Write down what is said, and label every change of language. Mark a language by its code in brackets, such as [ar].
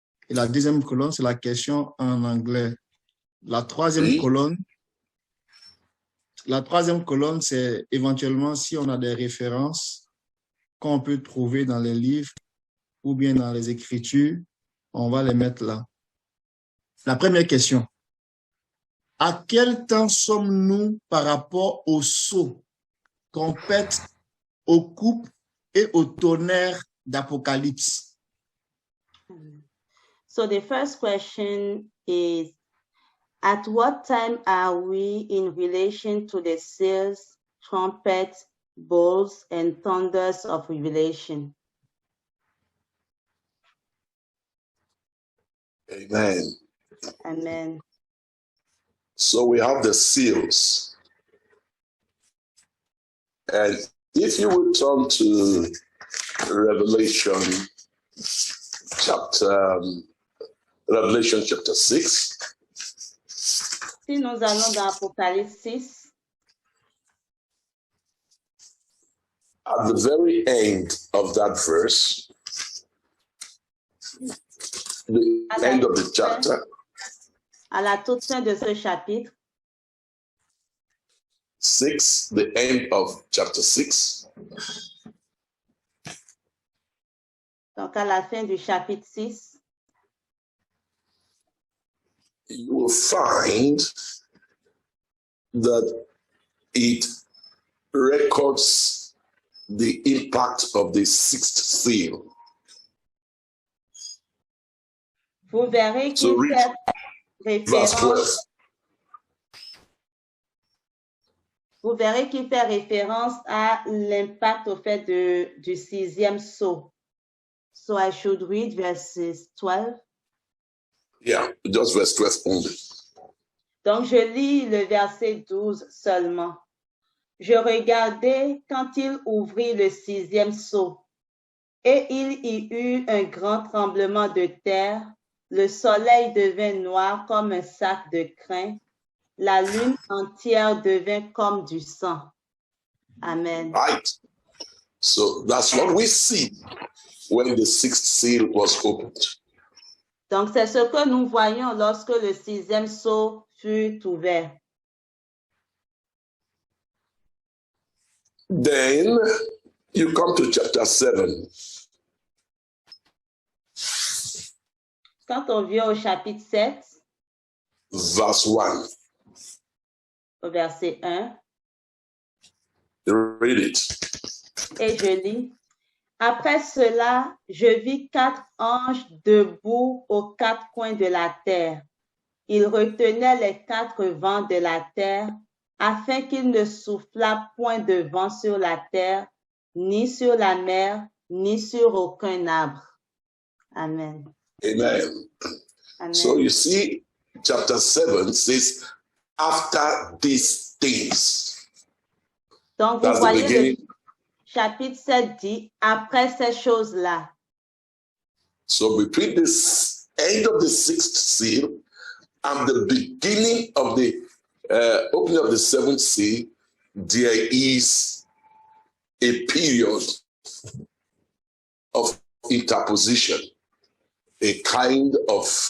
[fr] Et la 2e colonne, c'est la question en anglais. La 3e colonne, c'est éventuellement si on a des références qu'on peut trouver dans les livres ou bien dans les Écritures, on va les mettre là. La première question. À quel temps sommes-nous par rapport aux sceaux, trompettes, aux coupes et au tonnerre d'Apocalypse? [en] So the first question is, at what time are we in relation to the seals, trumpets, bowls, and thunders of Revelation? Amen. Amen. So we have the seals. And if you would turn to Revelation chapter 6. [fr] Si nous allons dans Apocalypse 6, [en] at the very end of that verse, the end of the chapter, [fr] à la toute fin de ce chapitre, [en] 6, the end of chapter 6, [fr] donc à la fin du chapitre 6, [en] you will find that it records the impact of the 6th seal. [fr] vous verrez qu'il [en] So read [fr] fait [en] verse 12. [fr] référence. Vous verrez qu'il fait référence à l'impact au fait du 6e sceau. [en] So I should read verses 12. Yeah, just verse 12 only. [fr] Donc je lis le verset 12 seulement. Je regardai quand il ouvrit le 6e sceau, et il y eut un grand tremblement de terre. Le soleil devint noir comme un sac de crin. La lune entière devint comme du sang. Amen. [en] Right? So that's what we see when the 6th seal was opened. [fr] Donc, c'est ce que nous voyons lorsque le 6e sceau fut ouvert. [en] Then you come to chapter 7. [fr] Quand on vient au chapitre 7, [en] Verse 1. [fr] au verset 1, [en] Read it. [fr] et je lis. Après cela, je vis 4 anges debout aux 4 coins de la terre. Ils retenaient les 4 vents de la terre afin qu'il ne soufflât point de vent sur la terre, ni sur la mer, ni sur aucun arbre. Amen. Amen. Amen. [en] So you see, chapter 7 says, after these things. [fr] Donc, vous [en] That's the [fr] voyez, le [en] beginning. [fr] chapitre 7 dit, après ces choses-là. [en] So between this end of the 6th seal and the beginning of the opening of the 7th seal, there is a period of interposition, a kind of